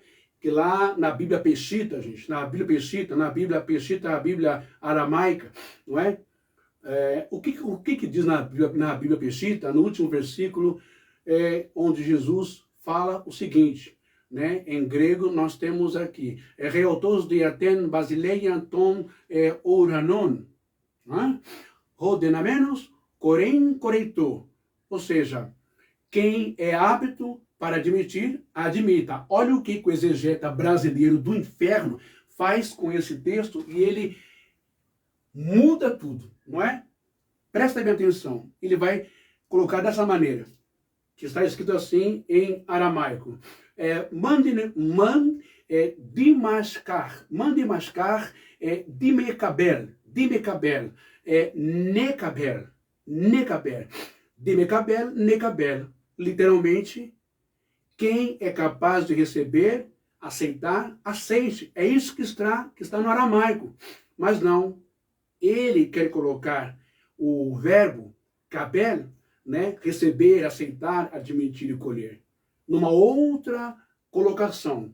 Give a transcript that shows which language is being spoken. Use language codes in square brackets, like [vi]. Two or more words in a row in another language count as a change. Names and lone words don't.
[pt] Que lá na Bíblia Peshita, gente, na Bíblia Peshita, a Bíblia aramaica, não é? O que diz na Bíblia Peshita, no último versículo, onde Jesus fala o seguinte, né? Em grego nós temos aqui, [el] Ρεοτος διὰ τὴν βασιλείαν τῶν οὐρανῶν, né? Rodenamenos corém coreitor, [pt] ou seja, quem é apto para admitir, admita. Olha o que o exegeta brasileiro do inferno faz com esse texto e ele muda tudo, não é? Presta bem atenção. Ele vai colocar dessa maneira, que está escrito assim em aramaico. [arc] ܕܡܫܟܚ ܕܡܩܒܠ ܢܩܒܪ ܕܡܩܒܠ ܢܩܒܠ. [pt] Literalmente, quem é capaz de receber, aceitar, aceite. É isso que está no aramaico. Mas não, ele quer colocar o verbo kabel, né, receber, aceitar, admitir e colher, numa outra colocação.